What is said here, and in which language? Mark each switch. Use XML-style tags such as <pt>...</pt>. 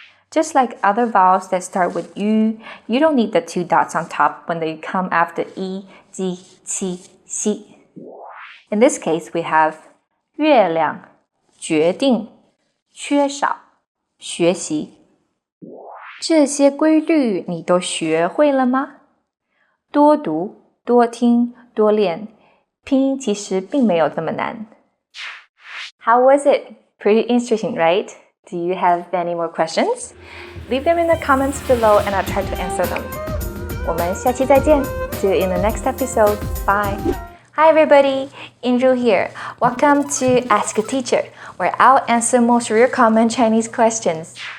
<en>Just like other vowels that start with yu, you don't need the two dots on top when they come after i, ji, qi, xi. In this case, we have 月亮, 决定, 缺少, 学习.</en> <zh>这些规律你都学会了吗？多读，多听，多练，拼音其实并没有这么难。</zh> <en>How was it? Pretty interesting, right? Do you have any more questions? Leave them in the comments below and I'll try to answer them.</en> <zh>我们下期再见.</zh> <en>See you in the next episode. Bye. Hi everybody, Inru here. Welcome to Ask a Teacher, where I'll answer most of your common Chinese questions.</en>